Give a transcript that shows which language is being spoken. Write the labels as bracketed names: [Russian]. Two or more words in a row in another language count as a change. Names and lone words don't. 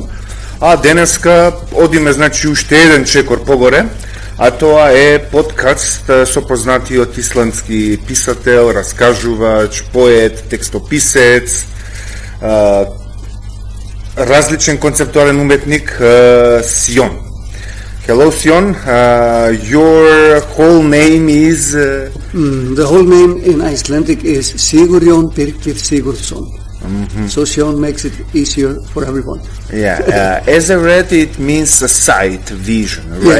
[Macedonian] А денеска одиме, значи, уште еден чекор погоре, а тоа е подкаст со познатиот исландски писател, раскажувач, поет, текстописец, различен концептуален уметник Sjón. [English] Hello, Sjón. Your whole name is... The whole name in Icelandic is Sigurjón Birgir Sigurðsson. So Sjón makes it easier for everyone. Yeah, as I read, it means sight, vision, right?